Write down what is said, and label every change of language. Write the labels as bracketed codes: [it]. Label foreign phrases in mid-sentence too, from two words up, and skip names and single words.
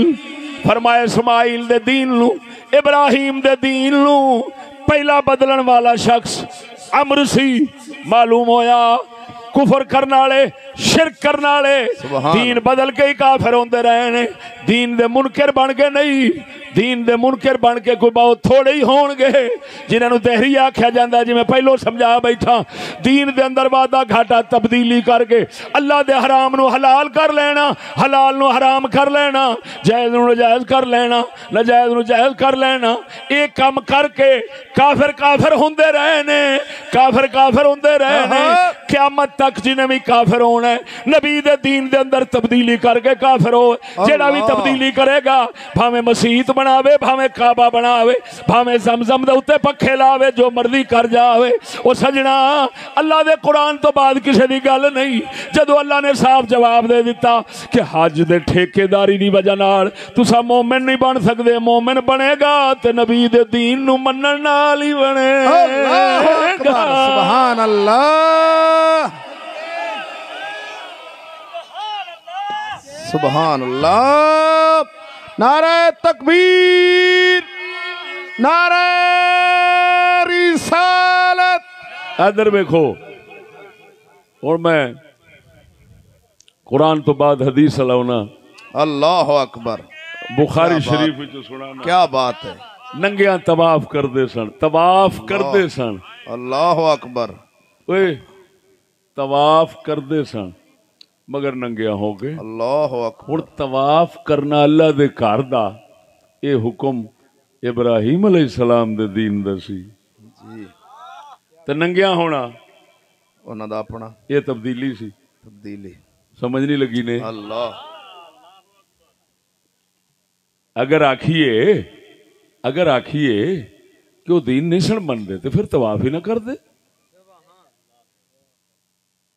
[pa] فرمایا اسماعیل دے دین نو ابراہیم دے دین نو پہلا بدلن والا شخص عمرو سی. معلوم ہویا کفر کرنے والے شرک کرنے والے دین بدل کے ہی کافر ہوندے رہے نے. دین دے منکر بن کے نہیں. دین دے منکر بن کے کوئی بہت تھوڑے ہی ہون گے جنہاں نو دہری آکھیا جاندا ہے جی میں پہلو سمجھا بیٹھا. دین دے اندر وعدہ گھاٹا تبدیلی کر کے اللہ دے حرام نو حلال کر لینا حلال نو حرام کر لینا جائز نو ناجائز کر لینا ناجائز نو جائز کر لینا. ایک کام کر کے کافر ہوندے رہے نے. کافر ہوندے رہے نے قیامت تک جنہیں بھی کافر ہونا ہے نبی دے دین دے اندر تبدیلی کر کے کافر ہو. جیڑا بھی تبدیلی کرے گا بھاویں مسیت بناوے بھاویں کعبہ بناوے بھاویں زمزم دے اوتے پکھے لاوے جو مرضی کر جاوے. او سجنا اللہ دے قرآن تو بعد کسی دی گل نہیں. جدو اللہ نے صاف جواب دے دیتا کہ حج دے ٹھیکیداری دی وجہ نال تساں مومن نہیں بن سکدے. مومن بنے گا تے نبی دے دین نو منن نال ہی بنے گا. [ar] سبحان اللہ. سبحان اللہ. [ur] نعرہ تکبیر، نعرہ رسالت. [pa] ادھر دیکھو اور میں قرآن تو بعد حدیث لاؤنا. [ar] اللہ اکبر. [pa] بخاری شریف جو سنانا. [ur] کیا بات ہے. [pa] ننگیاں طواف کردے سن. طواف کردے سن. [ar] اللہ اکبر. [pa] اوئے طواف کردے سن مگر ننگیاں ہو گئے. [ar] اللہ اکبر. [pa] ہن طواف کرنا اللہ دے گھر دا اے حکم ابراہیم علیہ السلام دے دین دا سی جی. تے ننگیاں ہونا انہاں دا اپنا یہ تبدیلی سی. تبدیلی سمجھ نہیں لگی نے. اللہ. اگر آکھیے کہ وہ دین نہیں سن من دے تو پھر طواف ہی نہ کر دے.